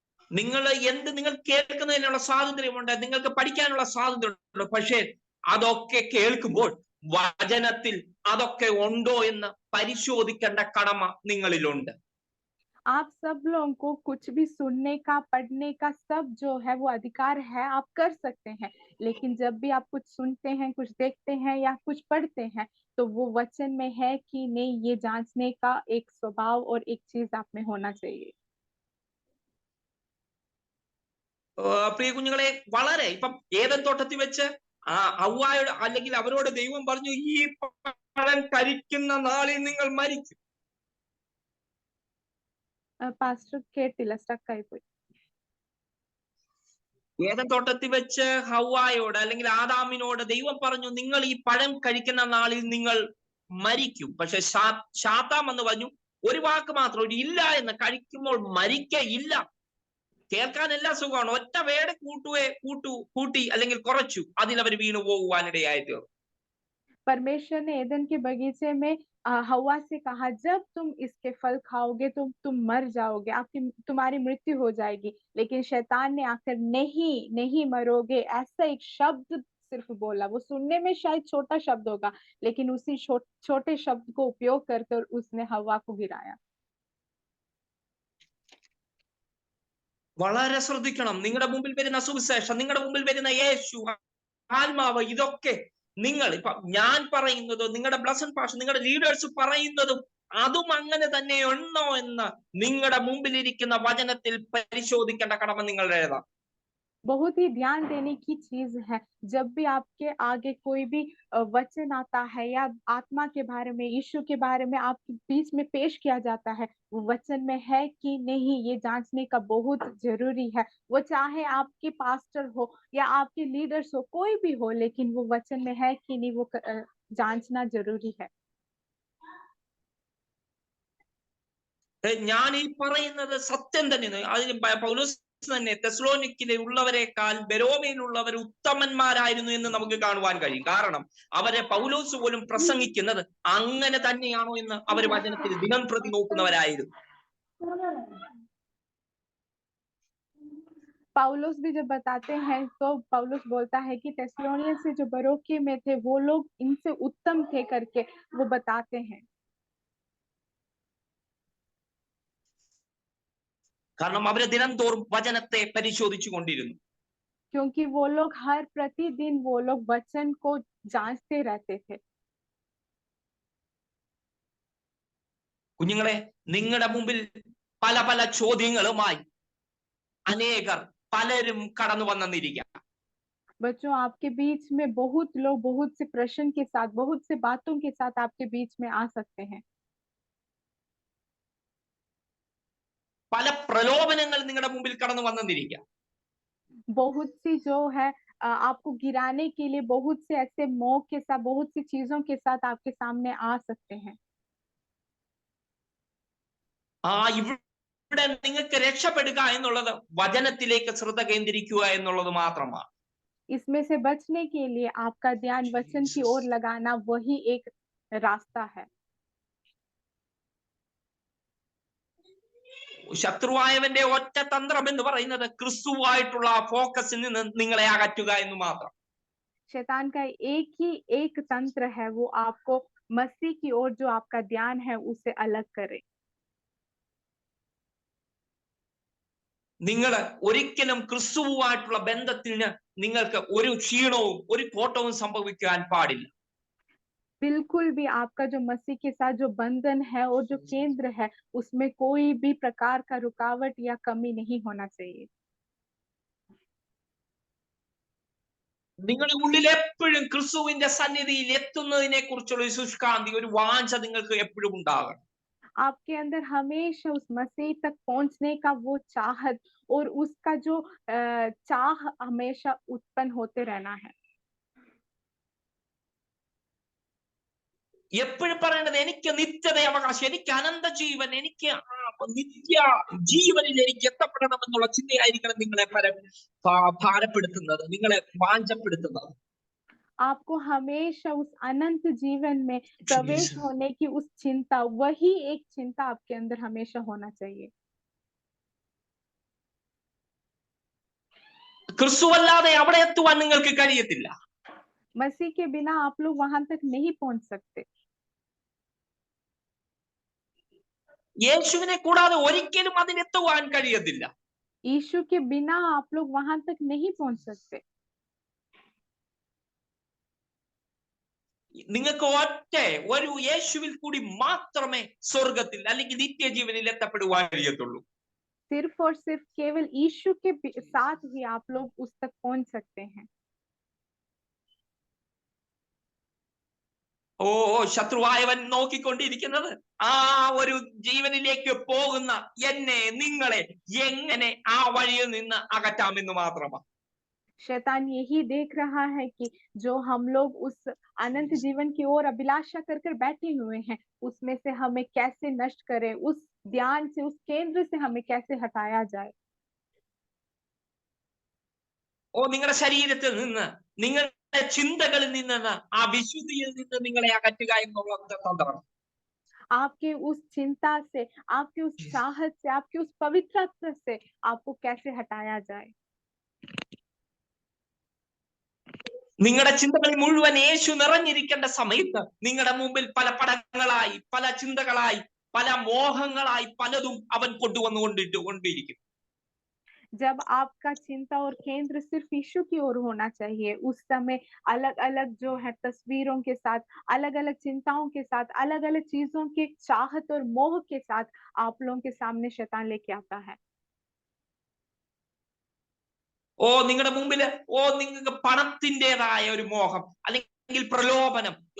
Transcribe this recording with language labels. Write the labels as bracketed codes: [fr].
[ml] നിങ്ങൾ കേൾക്കുന്നതിനുള്ള സ്വാതന്ത്ര്യമുണ്ട്, നിങ്ങൾക്ക് പഠിക്കാനുള്ള സ്വാതന്ത്ര്യമുണ്ട്. പക്ഷേ അതൊക്കെ കേൾക്കുമ്പോൾ വചനത്തിൽ അതൊക്കെ ഉണ്ടോ എന്ന് പരിശോധിക്കേണ്ട കടമ നിങ്ങളിലുണ്ട്. [hi] आप सब लोगों को कुछ भी सुनने का, पढ़ने का सब जो है वो अधिकार है, आप कर सकते हैं. लेकिन जब भी आप कुछ सुनते हैं, कुछ देखते हैं या कुछ पढ़ते हैं, तो वो वचन में है कि नहीं, ये जांचने का एक स्वभाव और एक चीज आप में होना चाहिए. [ml] പ്രിയ കുഞ്ഞുങ്ങളെ, വളരെ ഇപ്പം ഏദൻ തോട്ടത്തിൽ വെച്ച് ഹവ്വായോട് അല്ലെങ്കിൽ അവരോട് ദൈവം പറഞ്ഞു, ഈ പഴം കഴിക്കുന്ന നാളിൽ നിങ്ങൾ മരിക്കും. പാസ്റ്റർ കേട്ടില്ല, സ്റ്റക്ക് ആയി പോയി. ഏദൻ തോട്ടത്തിൽ വെച്ച് ഹവ്വായോട് അല്ലെങ്കിൽ ആദാമിനോട് ദൈവം പറഞ്ഞു, നിങ്ങൾ ഈ പഴം കഴിക്കുന്ന നാളിൽ നിങ്ങൾ മരിക്കും. പക്ഷെ ശാത്താൻ വന്ന് പറഞ്ഞു ഒരു വാക്ക് മാത്രം, ഒരു ഇല്ല എന്ന്, കഴിക്കുമ്പോൾ മരിക്കയില്ല. കേൾക്കാൻ എല്ലാ സുഖമാണ്, ഒറ്റ വേട് കൂട്ടി അല്ലെങ്കിൽ കുറച്ചു, അതിലവർ വീണു പോകുവാനിടയായി തീർന്നു. [hi] परमेश्वर ने एदन के बगीचे में हवा से कहा, जब तुम इसके फल खाओगे तो तुम मर जाओगे, तुम्हारी मृत्यु हो जाएगी। लेकिन शैतान ने आकर नहीं मरोगे ऐसा एक शब्द सिर्फ बोला। वो सुनने में शायद छोटा शब्द होगा, लेकिन उसी छोटे शब्द को उपयोग करके उसने हवा को गिराया। [ml] വളരെ ശ്രദ്ധിക്കണം. നിങ്ങളുടെ മുമ്പിൽ വരുന്ന സുവിശേഷം, നിങ്ങളുടെ മുമ്പിൽ വരുന്ന യേശു, ആത്മാവ്, ഇതൊക്കെ നിങ്ങൾ ഇപ്പൊ ഞാൻ പറയുന്നതും നിങ്ങളുടെ ബ്ലസൻ പാഷ, നിങ്ങളുടെ ലീഡേഴ്സ് പറയുന്നതും അതും അങ്ങനെ തന്നെ ഉണ്ടോ എന്ന് നിങ്ങളുടെ മുമ്പിലിരിക്കുന്ന വചനത്തിൽ പരിശോധിക്കേണ്ട കടമ നിങ്ങളുടേതാ. [hi] बहुत ही ध्यान देने की चीज है। जब भी आपके आगे कोई भी वचन आता है या आत्मा के बारे में, यीशु के बारे में आपके बीच में पेश किया जाता है, वो वचन में है कि नहीं, ये जांचने का बहुत जरूरी है। वो चाहे आपके पास्टर हो या आपके लीडर्स हो, कोई भी हो, लेकिन वो वचन में है कि नहीं, वो जांचना जरूरी है। [ml] ഞാൻ ഈ പറയുന്നത് സത്യം തന്നെ. അതിന് പൗലോസ് തന്നെ തെസ്സലോനിക്കയിലെ ഉള്ളവരെക്കാൾ ബെരോവയിലുള്ളവർ ഉത്തമന്മാരായിരുന്നു എന്ന് നമുക്ക് കാണുവാൻ കഴിയും. കാരണം അവരെ പൗലോസ് പോലും പ്രസംഗിക്കുന്നത് അങ്ങനെ തന്നെയാണോ എന്ന് അവർ വചനത്തിൽ ദിനം പ്രതി നോക്കുന്നവരായിരുന്നു. [hi] पौलुस भी जब बताते हैं तो पौलुस बोलता है कि थेस्सलोनियन से जो बरोके में थे वो लोग इनसे उत्तम थे करके वो बताते हैं। [ml] കാരണം അവര് ദിനം തോറും വചനത്തെ പരിശോധിച്ചു കൊണ്ടിരുന്നു. [hi] क्योंकि वो लोग हर प्रतिदिन वो लोग वचन को जांचते रहते थे। [ml] കുഞ്ഞുങ്ങളെ, നിങ്ങളുടെ മുമ്പിൽ പല പല ചോദ്യങ്ങളുമായി അനേകർ പലരും കടന്നു വന്നിരിക്കാം. [hi] बच्चों, आपके बीच में बहुत लोग बहुत से प्रश्न के साथ, बहुत से बातों के साथ आपके बीच में आ सकते हैं। [ml] പല പ്രലോഭനങ്ങൾ നിങ്ങളുടെ മുമ്പിൽ കടന്നു വന്നിരിക്കാം. [hi] बहुत सी जो है आपको गिराने के लिए बहुत से ऐसे मोह के साथ, बहुत सी चीजों के साथ आपके सामने आ सकते हैं। [ml] ഇവിടെ നിങ്ങൾക്ക് രക്ഷപ്പെടുക എന്നുള്ളത് വചനത്തിലേക്ക് ശ്രദ്ധ കേന്ദ്രീകരിക്കുക എന്നുള്ളത് മാത്രമാണ്. [hi] इसमें से बचने के लिए आपका ध्यान वचन की ओर लगाना वही एक रास्ता है। [ml] ശത്രുവായവന്റെ ഒറ്റ തന്ത്രം എന്ന് പറയുന്നത് ക്രിസ്തുവായിട്ടുള്ള ഫോക്കസിൽ നിന്ന് നിങ്ങളെ അകറ്റുക എന്ന് മാത്രം. [hi] शैतान का एक तंत्र है, वो आपको मसीह की ओर जो आपका ध्यान है उसे अलग करे। [ml] നിങ്ങൾ ഒരിക്കലും ക്രിസ്തുവുമായിട്ടുള്ള ബന്ധത്തിന് നിങ്ങൾക്ക് ഒരു ക്ഷീണവും ഒരു കോട്ടവും സംഭവിക്കാൻ പാടില്ല. [hi] बिल्कुल भी आपका जो मसीह के साथ जो बंधन है और जो केंद्र है उसमें कोई भी प्रकार का रुकावट या कमी नहीं होना चाहिए। [ml] നിങ്ങളുടെ ഉള്ളിൽ എപ്പോഴും ക്രിസ്തുവിന്റെ സന്നിധിയിൽ എത്തുന്നതിനെ കുറിച്ചുള്ള ഒരു ശുഷ്കാന്തി, ഒരു വാഞ്ച നിങ്ങൾക്ക് എപ്പോഴും ഉണ്ടാകണം. [hi] आपके अंदर हमेशा उस मसीह तक पहुंचने का वो चाहत और उसका जो चाह हमेशा उत्पन्न होते रहना है। [ml] എപ്പോഴും പറയേണ്ടത് എനിക്ക് നിത്യത അവകാശം, എനിക്ക് അനന്ത ജീവൻ, എനിക്ക് നിത്യ ജീവനിൽ എനിക്ക് എത്തപ്പെടണം എന്നുള്ള ചിന്തയായിരിക്കണം നിങ്ങളെ ഭാരപ്പെടുത്തുന്നത്, നിങ്ങളെ വാഞ്ചപ്പെടുത്തുന്നത്. [hi] आपको हमेशा उस अनंत जीवन में प्रवेश होने की उस चिंता, वही एक चिंता आपके अंदर हमेशा होना चाहिए। [ml] ക്രിസ്തുവല്ലാതെ അവിടെ എത്തുവാൻ നിങ്ങൾക്ക് കഴിയത്തില്ല. [hi] मसीह के बिना आप लोग वहां तक नहीं पहुंच सकते। [ml] യേശുവിനെ കൂടാതെ ഒരിക്കലും അതിനെത്തുവാൻ കഴിയത്തില്ല. [hi] यीशु के बिना आप लोग वहां तक नहीं पहुंच सकते। [ml] നിങ്ങൾക്ക് ഒറ്റ ഒരു യേശുവിൽ കൂടി മാത്രമേ സ്വർഗത്തിൽ അല്ലെങ്കിൽ നിത്യജീവനിൽ എത്തപ്പെടുവാൻ കഴിയത്തുള്ളൂ. [hi] सिर्फ और सिर्फ केवल यीशु के साथ ही आप लोग उस तक पहुंच सकते हैं। [ml] ശത്രുവായവൻ നോക്കിക്കൊണ്ടിരിക്കുന്നത് ആ ഒരു ജീവനിലേക്ക് പോകുന്ന എന്നെ നിങ്ങളെ എങ്ങനെ ആ വഴിയിൽ നിന്ന് അകറ്റാമെന്ന് മാത്രമാണ്. [hi] शैतान यही देख रहा है कि जो हम लोग उस अनंत जीवन की ओर अभिलाषा कर कर बैठे हुए हैं, उसमें से हमें कैसे नष्ट करें, उस ध्यान से, उस केंद्र से हमें कैसे हटाया जाए। [ml] ഓ നിങ്ങളുടെ ശരീരത്തിൽ നിന്ന്, നിങ്ങളുടെ ചിന്തകളിൽ നിന്ന്, ആ വിശുദ്ധിയിൽ നിന്ന് നിങ്ങളെ അകറ്റുക എന്നുള്ള തന്ത്രം. [hi] आपके उस चिंता से, आपके उस चाहत से, आपके उस पवित्रता से आपको कैसे हटाया जाए। [ml] നിങ്ങളുടെ ചിന്തകളിൽ മുഴുവൻ യേശു നിറഞ്ഞിരിക്കേണ്ട സമയത്ത് നിങ്ങളുടെ മുമ്പിൽ പല പടങ്ങളായി, പല ചിന്തകളായി, പല മോഹങ്ങളായി പലതും അവൻ കൊണ്ടുവന്നുകൊണ്ടിരിക്കും. [hi] जब आपका चिंता और केंद्र सिर्फ यीशु की ओर होना चाहिए, उस समय अलग अलग जो है तस्वीरों के साथ, अलग अलग चिंताओं के साथ, अलग अलग चीजों के चाहत और मोह के साथ आप लोगों के सामने शैतान लेके आता है। [ml] ഓ നിങ്ങളുടെ മുമ്പില്, നിങ്ങൾക്ക് പണത്തിൻ്റെതായ ഒരു മോഹം അല്ലെങ്കിൽ പ്രലോഭനം.